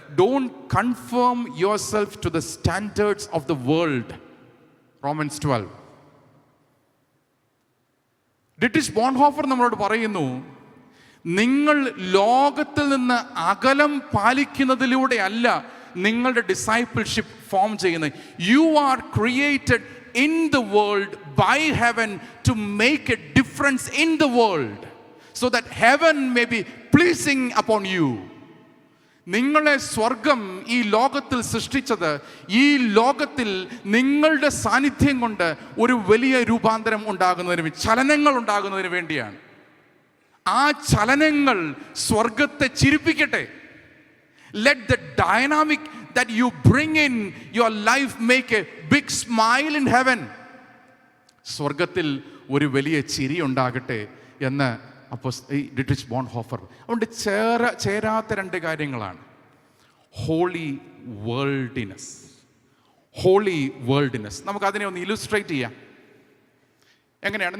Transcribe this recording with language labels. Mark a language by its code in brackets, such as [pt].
[en] Don't confirm yourself to the standards of the world. Romans 12. [ml] Dietrich Bonhoeffer നമ്മളോട് പറയുന്നു, നിങ്ങൾ ലോകത്തിൽ നിന്ന് അകലം പാലിക്കുന്നതിലൂടെ അല്ല നിങ്ങളുടെ ഡിസൈപ്പിൾഷിപ്പ് ഫോം ചെയ്യുന്നത്. [en] You are created in the world by heaven to make a difference in the world so that heaven may be pleasing upon you. [ml] നിങ്ങളെ സ്വർഗം ഈ ലോകത്തിൽ സൃഷ്ടിച്ചത് ഈ ലോകത്തിൽ നിങ്ങളുടെ സാന്നിധ്യം കൊണ്ട് ഒരു വലിയ രൂപാന്തരം ഉണ്ടാകുന്നതിന്, ചലനങ്ങൾ ഉണ്ടാകുന്നതിന് വേണ്ടിയാണ്. ആ ചലനങ്ങൾ സ്വർഗത്തെ ചിരിപ്പിക്കട്ടെ. [en] Let the dynamic that you bring in your life make a big smile in heaven. [ml] സ്വർഗത്തിൽ ഒരു വലിയ ചിരി ഉണ്ടാകട്ടെ എന്ന് ഡിട്രിച്ച് ബോൺഹോഫർ. അതുകൊണ്ട് ചേരാത്ത 2 കാര്യങ്ങളാണ് ഹോളി വേൾഡിനെസ്. ഹോളി വേൾഡിനെസ് നമുക്കതിനെ ഒന്ന് ഇലുസ്ട്രേറ്റ് ചെയ്യാം. എങ്ങനെയാണ്?